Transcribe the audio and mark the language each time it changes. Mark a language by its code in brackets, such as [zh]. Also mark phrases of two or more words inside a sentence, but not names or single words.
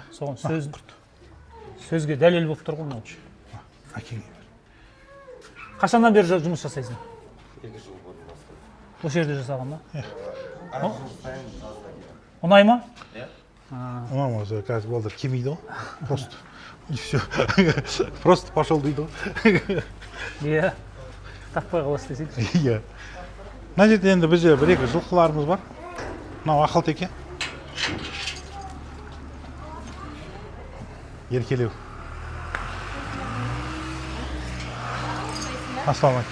[kk] Соған сөзге дәлел болып тұр ғой мынау. Әкеңе. Қашаннан бері жұмыс жасайсың? 2 жыл бұрын бастадым. Осы жерде жасаған ба? Ұнай ма? Ұнамаса қазір балдар келмейді ғой. [ru] Просто. И все. Просто пошел [kk] дейді ғой. Иә. Таппай қаласыз десейші. Иә. Мына жерде енді бізде 1-2 жылқыларымыз бар. Мынау ақалтеке. Еркелеу. Ассалаумағалейкум.